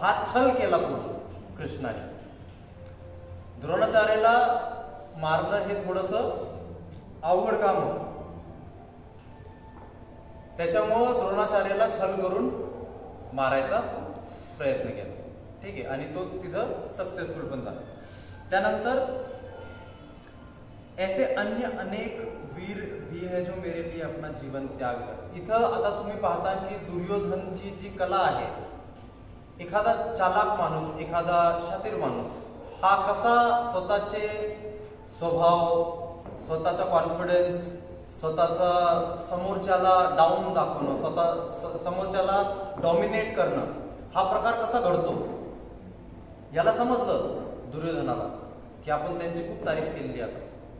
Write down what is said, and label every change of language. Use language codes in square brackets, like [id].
[mr] हा छल केला पूर्ण कृष्णाने. द्रोणाचार्याला मारणं हे थोडस अवघड काम होतं. त्याच्यामुळं द्रोणाचार्याला छल करून मारायचा प्रयत्न केला. ठीक आहे, आणि तो तिथं सक्सेसफुल पण झाला. [hi] त्यानंतर ऐसे अन्य अनेक वीर भी है जो मेरे लिए अपना जीवन त्याग कर. [mr] इथं आता तुम्ही पाहता की दुर्योधनची जी कला आहे, एखादा चालाक माणूस, एखादा शातीर माणूस हा कसा स्वतःचे स्वभाव, स्वतःचा कॉन्फिडन्स, स्वतःचा समोरच्याला डाऊन दाखवणं, समोरच्याला डॉमिनेट करणं, हा प्रकार कसा घडतो याला समजलं दुर्योधनाला की आपण त्यांची खूप तारीफ केलेली आहे.